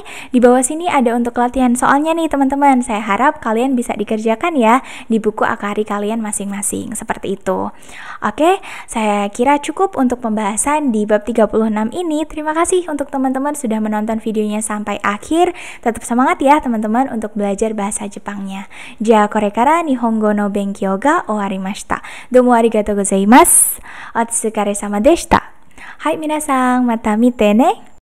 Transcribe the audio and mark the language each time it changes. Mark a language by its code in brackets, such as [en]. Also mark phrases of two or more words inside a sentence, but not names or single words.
[id] Di bawah sini ada untuk latihan soalnya nih teman-teman. Saya harap kalian bisa dikerjakan ya di buku Akari kalian masing-masing, seperti itu. Oke, saya kira cukup untuk pembahasan di bab 36 ini. Terima kasih untuk teman-teman sudah menonton videonya sampai akhir. Tetap semangat ya teman-teman untuk belajar bahasa Jepangnya. [ja] じゃ、これから日本語の勉強が終わりました. どうもありがとうございます。お疲れ様でした. はい、皆さん、また見てね.